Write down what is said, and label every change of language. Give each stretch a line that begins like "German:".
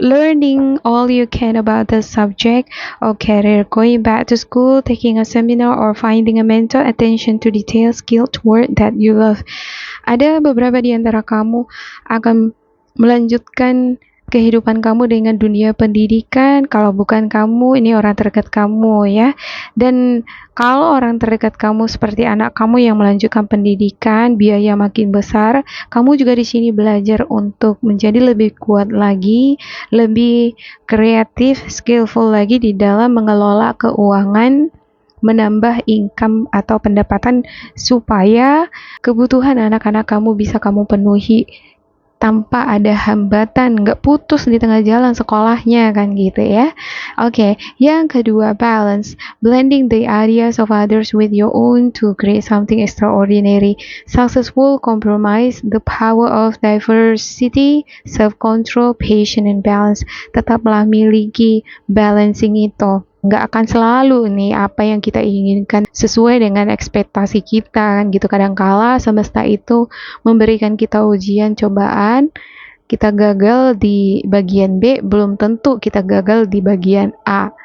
English: Learning all you can about the subject or career, going back to school, taking a seminar, or finding a mentor, attention to detail, skill toward that you love.
Indonesian: Ada beberapa di antara kamu akan melanjutkan kehidupan kamu dengan dunia pendidikan. Kalau bukan kamu, ini orang terdekat kamu ya. Dan kalau orang terdekat kamu seperti anak kamu yang melanjutkan pendidikan, biaya makin besar, kamu juga di sini belajar untuk menjadi lebih kuat lagi, lebih kreatif, skillful lagi di dalam mengelola keuangan, menambah income atau pendapatan supaya kebutuhan anak-anak kamu bisa kamu penuhi tanpa ada hambatan, nggak putus di tengah jalan sekolahnya kan gitu ya. Oke, yang kedua
English: balance, blending the ideas of others with your own to create something extraordinary. Successful compromise the power of diversity, self-control, patience, and balance.
Indonesian: Tetaplah miliki balancing itu. Nggak akan selalu nih apa yang kita inginkan sesuai dengan ekspektasi kita kan gitu. Kadangkala semesta itu memberikan kita ujian cobaan, kita gagal di bagian B, belum tentu kita gagal di bagian A.